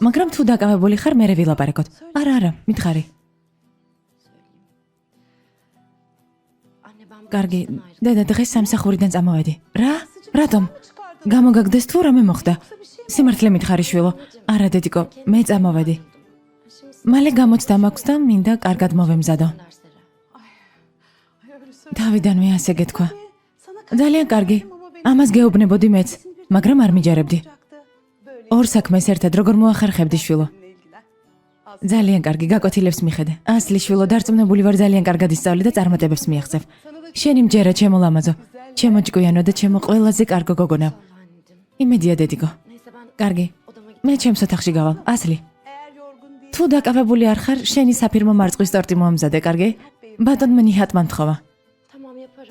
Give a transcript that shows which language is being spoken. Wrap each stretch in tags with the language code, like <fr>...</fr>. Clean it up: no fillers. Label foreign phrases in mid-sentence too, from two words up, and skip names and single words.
<ka>მაგრამ თუ დაკავებული ხარ, მე ვილაპარაკოთ. არა, მითხარი.</ka> <tr>Anne ben bu</tr> <ka>კარგი,</ka> <tr>işten ayrıldım.</tr> <ka>დედა, დღეს სამსახურიდან წამოვედი. რა? რატომ? გამოგაგდეს თუ რამე მოხდა? სიმართლე მითხარი შვილო. არა დედიკო, მე წამოვედი.</ka> <tr>Şimdi</tr> <ka>მალე გამოცდა მაქვს და მინდა კარგად მოვემზადო.</ka> <tr>derslere. Ay öyle söyle.</tr> <ka>თავიდანვე ასე გეთქვა.</ka> <tr>Sana</tr> <ka>ძალიან კარგი.</ka> <tr>ama benim</tr> <ka>ამას გეუბნებოდი მეც, მაგრამ არ მიჯერებდი.</ka> <tr>olacaktı. Böyle</tr> <ka>ორ საქმეს ერთად როგორ მოახერხებდი შვილო.</ka> <tr>seninle ilgilen.</tr> <ka>ძალიან კარგი, გაკვეთილებს მიხედე. ასლი შვილო, დარწმუნებული ვარ ძალიან კარგად ისწავლე და წარმატებებს მიაღწევ. შენი მჯერა ჩემო ლამაზო, ჩემო ჭკვიანო და ჩემო ყველაზე კარგო გოგონა.</ka> <tr>Anneciğim.</tr> <ka>იმედია დედიკო.</ka> <tr>Neyse ben</tr> <ka>კარგი.</ka> <tr>odama gidip</tr> <ka>მე ჩემს ოთახში გავალ. ასლი,</ka> <tr>Eğer yorgun değil.</tr> <ka>თუ დაკავებული არ ხარ, შენი საფირმო მარწყვის ტორტი მომზადე, კარგი? ბატონმა ნიჰატმა მთხოვა.</ka> <tr>tamam yaparım.</tr>